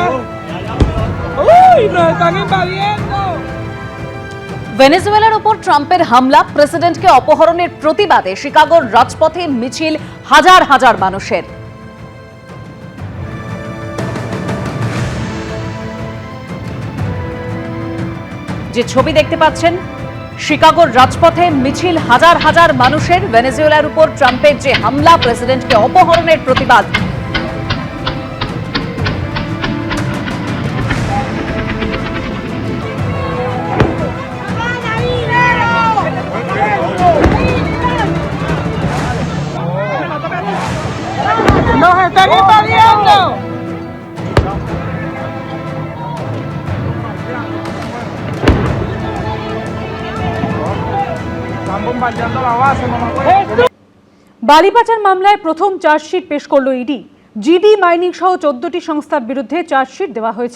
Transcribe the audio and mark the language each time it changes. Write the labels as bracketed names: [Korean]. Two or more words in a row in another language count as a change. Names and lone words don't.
[Spanish] ¡Uy! ¡Nos están invadiendo! [Bangla] ভেনেজুয়েলার উপর ট্রাম্পের হামলা, প্রেসিডেন্টকে অপহরণের প্রতিবাদে শিকাগোর রাজপথে মিছিল হাজার হাজার মানুষের। যে ছবি দেখতে পাচ্ছেন, শিকাগোর রাজপথে মিছিল হাজার হাজার মানুষের। ভেনেজুয়েলার উপর ট্রাম্পের যে হামলা, প্রেসিডেন্টকে অপহরণের প্রতিবাদ। [Spanish] ¡Nos están invadiendo! [Bangla] বালি পাচার মামলায় প্রথম চার্জশিট পেশ করল ইডি। জিডি মাইনিং সহ 14টি সংস্থার বিরুদ্ধে চার্জশিট দেওয়া হয়েছে।